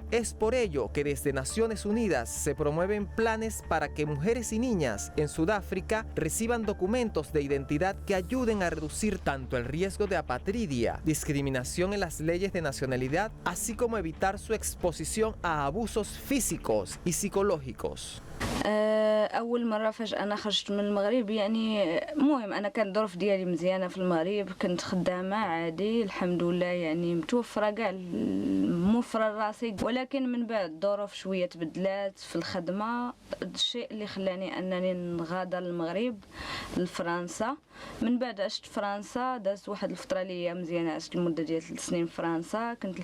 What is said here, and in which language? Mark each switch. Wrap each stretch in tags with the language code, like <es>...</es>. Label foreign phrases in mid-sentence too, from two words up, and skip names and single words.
<es>Es por ello que desde Naciones Unidas se promueven planes para que mujeres y niñas en Sudáfrica reciban documentos de identidad que ayuden a reducir tanto el riesgo de apatridia, discriminación en las leyes de nacionalidad, así como evitar su exposición a abusos físicos y psicológicos.</es> <ar>اول مره فجاه انا خرجت من المغرب يعني المهم انا كان الظروف ديالي مزيانه في المغرب كنت خدامه عادي الحمد لله يعني متوفره كاع موفره راسي ولكن من بعد الظروف شويه تبدلات في الخدمه الشيء اللي خلاني انني نغادر المغرب لفرنسا من بعد عشت فرنسا دازت واحد الفتره اللي هي مزيانه عشت لمده ديال 3 سنين في فرنسا كنت</ar>